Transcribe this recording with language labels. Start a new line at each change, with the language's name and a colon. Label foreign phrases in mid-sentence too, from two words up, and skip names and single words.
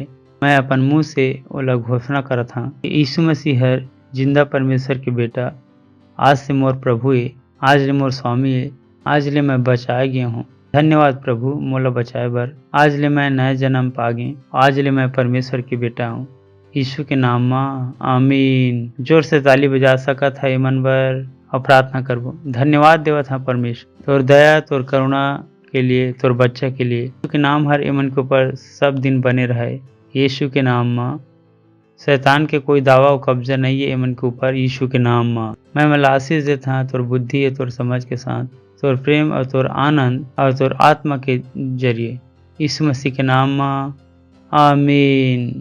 Chhattisgarhi: मैं अपन मुंह से ओला घोषणा करत हाँ कि यीशु मसीह हर जिंदा परमेश्वर के बेटा, आज से मोर प्रभु है, आज ले मोर स्वामी है, आज ले मैं बचाए गया हूँ। धन्यवाद प्रभु मोला बचाए बर, आज ले मैं नया जन्म पा गए, आज ले मैं परमेश्वर के बेटा हूँ। यीशु के नाम में आमीन। जोर से ताली बजा सकत है मन बर और प्रार्थना करबो। धन्यवाद देवत हाँ परमेश्वर, तोर दया तोर करुणा के लिए, तोर बच्चा के लिए। यीशु के नाम हर एमन के ऊपर सब दिन बने रहे। यीशु के नाम में शैतान के कोई दावा और कब्जा नहीं है एमन के ऊपर। यीशु के नाम में मैं मला आशीष देता हाँ तोर बुद्धि है, तोर समझ के साथ, तोर प्रेम और तोर आनंद और तोर आत्मा के जरिए, यीशु मसीह के नाम में आमीन।